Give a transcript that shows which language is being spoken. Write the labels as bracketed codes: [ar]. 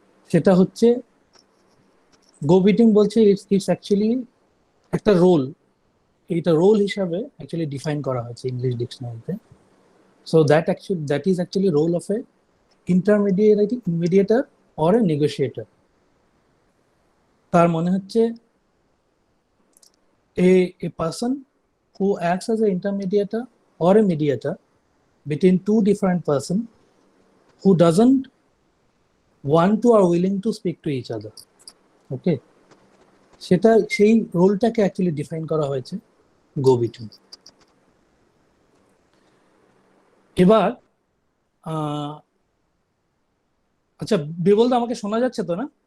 [bn] সেটা হচ্ছে গো বিটুইন বলছে [en] it's actually [bn] একটা রোল। এইটা রোল হিসাবে অ্যাকচুয়ালি ডিফাইন করা হয়েছে English ডিকশনারিতে। [en] So that is actually role of a intermediator or a negotiator. [bn] তার মনে হচ্ছে [en] a person who acts as an intermediator or a mediator between two different persons who doesn't want to or willing to speak to each other. [bn] Okay, সেটা সেই রোলটাকে actually define করা হয়েছে গো between. এবার আচ্ছা বীরবলদা, আমাকে শোনা যাচ্ছে তো না?